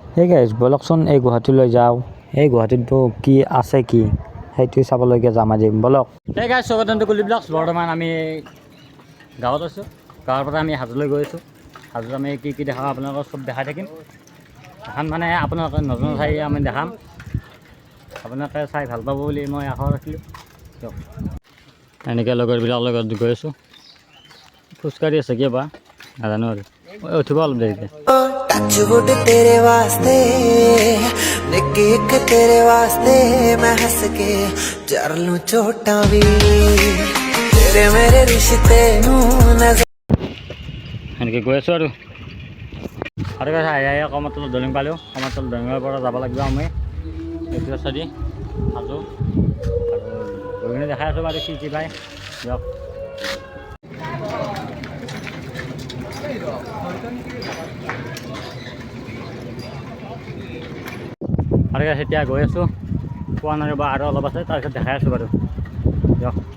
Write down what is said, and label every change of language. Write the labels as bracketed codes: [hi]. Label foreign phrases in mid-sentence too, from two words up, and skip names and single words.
[as] সেই গাইজ বলকচোন এই গুৱাহাটীলৈ যাওঁ এই গুৱাহাটীততো কি আছে কি সেইটো চাবলৈকে যাম আজি বলক সেই গাইজ স্বাগতম টু কুলি ব্লগছ বৰ্তমান আমি গাঁৱত আছোঁ গাঁৱৰ পৰা আমি হাজোলৈ গৈ আছোঁ হাজোত আমি কি কি দেখাওঁ আপোনালোকক চব দেখাই থাকিম এখন মানে আপোনালোকে নতুন ঠাই আমি দেখাম আপোনালোকে চাই ভাল পাব বুলি মই আশা ৰাখিলোঁ দিয়ক এনেকৈ লগৰবিলাকৰ লগত গৈ আছোঁ খোজকাঢ়ি আছে কিয় বা নাজানো আৰু উঠিব অলপ দেৰিকৈ [pa] ਟਚਵੁੱਡ ਤੇਰੇ ਵਾਸਤੇ ਨਿੱਕੀ ਇੱਕ ਤੇਰੇ ਵਾਸਤੇ ਮੈਂ ਹੱਸ ਕੇ ਜਰ ਲਾਂ ਚੋਟਾਂ ਭੀ ਤੇਰੇ ਮੇਰੇ ਰਿਸ਼ਤੇ ਨੂੰ ਨਜ਼ਰ [as] এনেকৈ গৈ আছোঁ আৰু কথা আহি কমতলত দলিং পালোঁ কমতল দলিঙৰ পৰা যাব লাগিব আমি এইটো ৰাস্তা দি সাজু আৰু গৈ দেখাই আছোঁ বাৰু কি পায় দিয়ক আৰু এতিয়া গৈ আছোঁ পোৱা নাই বা আৰু অলপ আছে তাৰপিছত দেখাই আছোঁ বাৰু দিয়ক